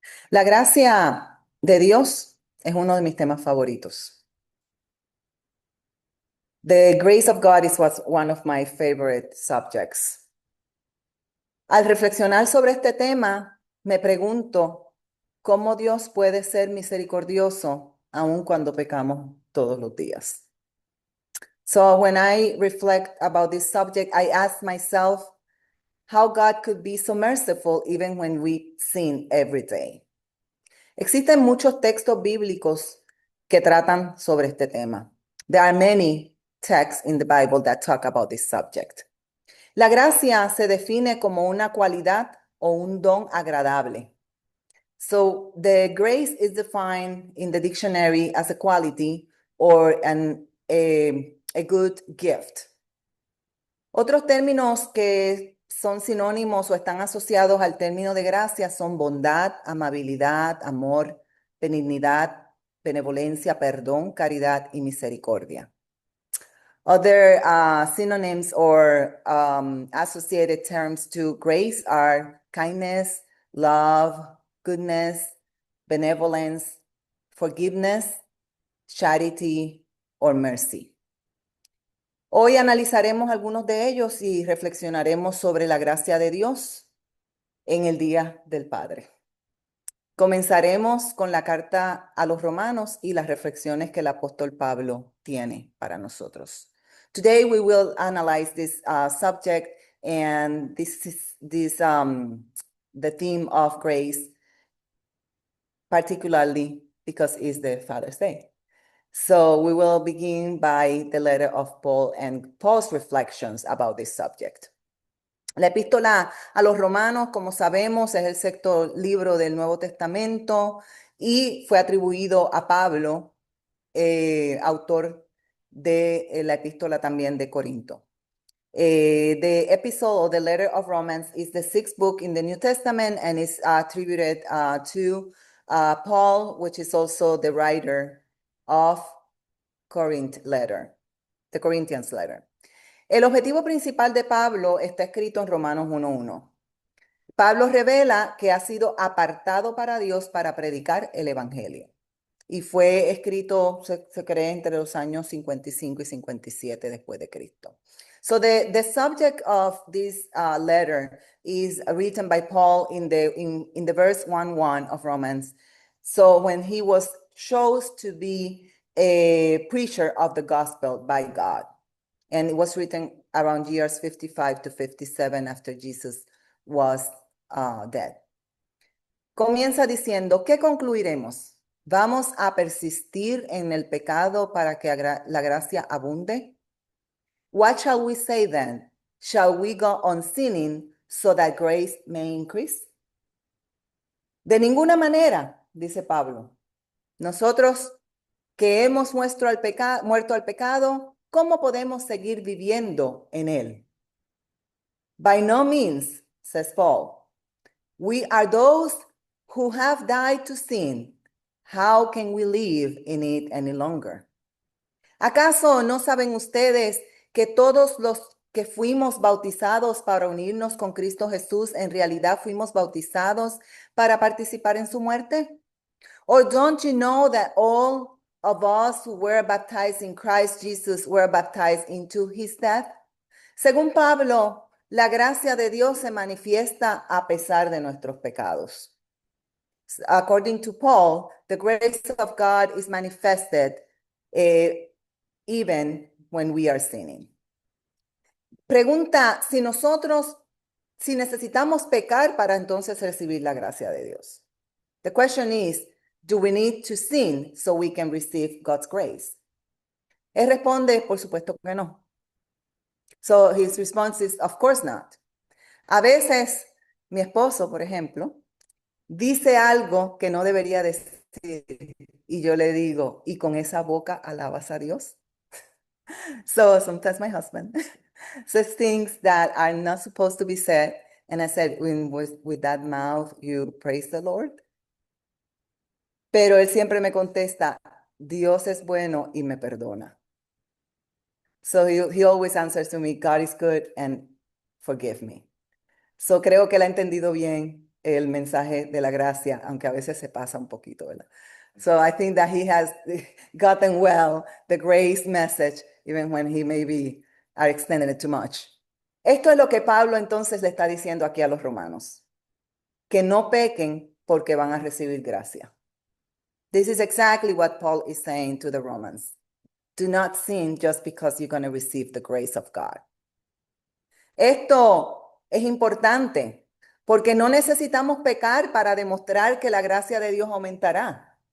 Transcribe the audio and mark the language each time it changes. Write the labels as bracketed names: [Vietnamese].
[Spanish] La gracia de Dios es uno de mis temas favoritos. [English] The grace of God is one of my favorite subjects. [Spanish] Al reflexionar sobre este tema, me pregunto cómo Dios puede ser misericordioso aun cuando pecamos todos los días. [English] So when I reflect about this subject, I ask myself how God could be so merciful even when we sin every day. [Spanish] Existen muchos textos bíblicos que tratan sobre este tema. [English] There are many texts in the Bible that talk about this subject. [Spanish] La gracia se define como una cualidad o un don agradable. [English] So the grace is defined in the dictionary as a quality or a good gift. [Spanish] Otros términos que son sinónimos o están asociados al término de gracia son bondad, amabilidad, amor, benignidad, benevolencia, perdón, caridad y misericordia. [English] Other synonyms or associated terms to grace are kindness, love, goodness, benevolence, forgiveness, charity, or mercy. [Spanish] Hoy analizaremos algunos de ellos y reflexionaremos sobre la gracia de Dios en el Día del Padre. Comenzaremos con la carta a los Romanos y las reflexiones que el apóstol Pablo tiene para nosotros. [English] Today we will analyze this subject, and this is the theme of grace, particularly because it's the Father's Day. So we will begin by the letter of Paul and Paul's reflections about this subject. [Spanish] La epístola a los Romanos, como sabemos, es el sexto libro del Nuevo Testamento y fue atribuido a Pablo, autor de la epístola también de Corinto. [English] The epistle or the letter of Romans is the sixth book in the New Testament and is attributed to Paul, which is also the writer of the Corinthians letter. [Spanish] El objetivo principal de Pablo está escrito en Romanos 1:1. Pablo revela que ha sido apartado para Dios para predicar el Evangelio. Y fue escrito, se cree, entre los años 55 y 57 después de Cristo. [English] So the subject of this letter is written by Paul in the verse 1:1 of Romans. So when he was chose to be a preacher of the gospel by God. And it was written around years 55 to 57 after Jesus was dead. [Spanish] Comienza diciendo, ¿qué concluiremos? ¿Vamos a persistir en el pecado para que la gracia abunde? [English] What shall we say then? Shall we go on sinning so that grace may increase? [Spanish] De ninguna manera, dice Pablo. Nosotros que hemos muerto al pecado, ¿cómo podemos seguir viviendo en él? [English] By no means, says Paul. We are those who have died to sin. How can we live in it any longer? [Spanish] ¿Acaso no saben ustedes que todos los que fuimos bautizados para unirnos con Cristo Jesús en realidad fuimos bautizados para participar en su muerte? [English] Or don't you know that all of us who were baptized in Christ Jesus were baptized into his death? [Spanish] Según Pablo, la gracia de Dios se manifiesta a pesar de nuestros pecados. [English] According to Paul, the grace of God is manifested even when we are sinning. [Spanish] Pregunta, si necesitamos pecar para entonces recibir la gracia de Dios. [English] The question is, do we need to sin so we can receive God's grace? [Spanish] Él responde, por supuesto que no. [English] So his response is, of course not. [Spanish] A veces, mi esposo, por ejemplo, dice algo que no debería decir y yo le digo, ¿y con esa boca alabas a Dios? [English] So sometimes my husband says things that are not supposed to be said, and I said, with that mouth, you praise the Lord. [Spanish] Pero él siempre me contesta, Dios es bueno y me perdona. [English] So he always answers to me, God is good and forgive me. So [Spanish] creo que él ha entendido bien el mensaje de la gracia, aunque a veces se pasa un poquito, ¿verdad? [English] So I think that he has gotten well the grace message, even when he maybe are extending it too much. [Spanish] Esto es lo que Pablo entonces le está diciendo aquí a los romanos, que no pequen porque van a recibir gracia. [English] This is exactly what Paul is saying to the Romans. Do not sin just because you're going to receive the grace of God. [Spanish] Esto es importante porque no necesitamos pecar para demostrar que la gracia de Dios aumentará.